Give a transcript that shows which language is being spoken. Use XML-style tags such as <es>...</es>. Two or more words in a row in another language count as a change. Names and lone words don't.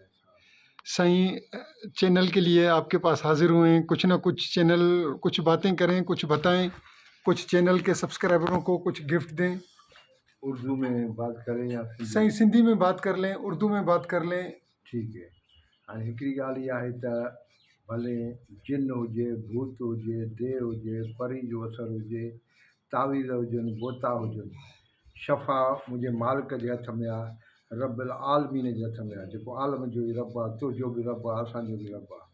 <ur>سائیں چینل کے لیے آپ کے پاس حاضر ہوئے ہیں، کچھ نہ کچھ چینل کچھ باتیں کریں، کچھ بتائیں، کچھ چینل کے سبسکرائبروں کو کچھ گفٹ دیں۔ اردو میں بات کریں یا سائیں سندھی میں بات کر لیں، اردو میں بات کر لیں۔ ٹھیک ہے۔</ur> <sd>हाणे हिकिड़ी ॻाल्हि इहा आहे त भले जिन हुजे, भूत हुजे, देव हुजे, परी जो असरु हुजे, तावीज़ हुजनि, बोता हुजनि, शफ़ा मुंहिंजे मालिक जे हथ में आहे, रब्बिल आलमीन जे हथ में आहे, जेको आलम जो बि रब आहे, तुंहिंजो बि रब आहे, असांजो बि रब आहे।</sd>